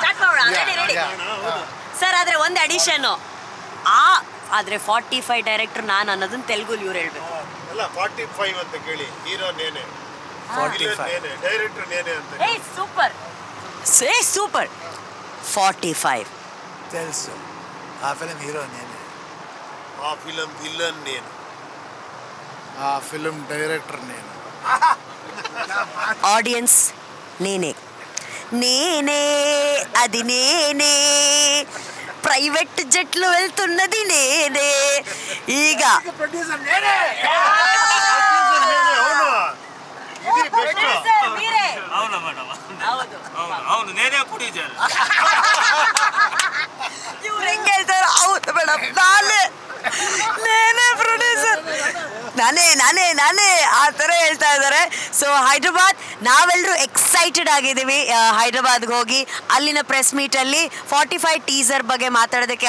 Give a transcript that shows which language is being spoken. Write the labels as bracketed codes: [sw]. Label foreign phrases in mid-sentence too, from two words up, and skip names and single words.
[kn] ಸರ್ ಆದರೆ ಒಂದು ಅಡಿಷನ್ನು ಆದರೆ 45 ಡೈರೆಕ್ಟರ್ ನಾನು ಅನ್ನೋದನ್ನ ತೆಲುಗುಲಿ ಇವ್ರು ಹೇಳ್ಬೇಕು. ಅಲ್ಲ 45 ಅಂತ ಕೇಳಿ, [te] హీరో నేనే, [kn] 45 [te] డైరెక్టర్ నేనే [kn] ಅಂತ. [en] super super 45 [te] తెలుసు. ఆ ఫిలిం హీరో నేనే, ఆ ఫిలిం విలన్ నేను, ఆ ఫిలిం డైరెక్టర్ నేను, ఆడియన్స్ నేనే, నేనే అది నేనే, ప్రైవేట్ జెట్లు వెళ్తున్నది నేనే. [kn] ಈಗ [te] ప్రొడ్యూసర్ నేనే. అవును మేడం, అవును నేనే ప్రొడ్యూసర్. [kn] ಇವ್ರು ಹೆಂಗೆ ಹೇಳ್ತಾರೆ? ಹೌದು ಮೇಡಮ್, ನಾನೇ ಪ್ರೊಡ್ಯೂಸರ್, ನಾನೇ ಆ ಥರ ಹೇಳ್ತಾ ಇದ್ದಾರೆ. ಸೊ ಹೈದ್ರಾಬಾದ್ ನಾವೆಲ್ಲರೂ ಎಕ್ಸೈಟೆಡ್ ಆಗಿದ್ದೀವಿ ಹೈದ್ರಾಬಾದ್ಗೆ ಹೋಗಿ ಅಲ್ಲಿನ ಪ್ರೆಸ್ ಮೀಟಲ್ಲಿ 45 ಟೀಸರ್ ಬಗ್ಗೆ ಮಾತಾಡೋದಕ್ಕೆ.